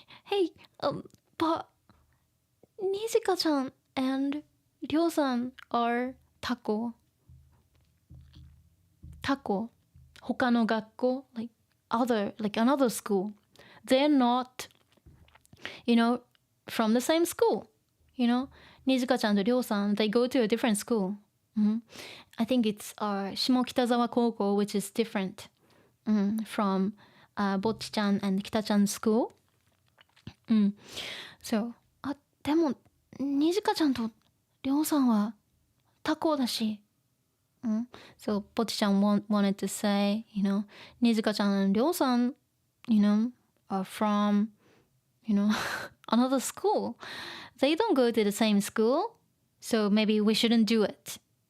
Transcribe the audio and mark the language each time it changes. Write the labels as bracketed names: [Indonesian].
[English] Hey, but にじかちゃん and りょうさん are 他校。 [Japanese] 他校。 [English] 他の学校 like another school. They're not, from the same school. にじかちゃんとりょうさん they go to a different school. I think it's 下北沢高校 which is different from Bocchi-chan and 北ちゃん school. [Japanese] So でもにじかちゃんとりょうさんは他校だし。 [English] So Bocchi-chan wanted to say, にじかちゃん and りょうさん are from, another school. They don't go to the same school, so maybe we shouldn't do it.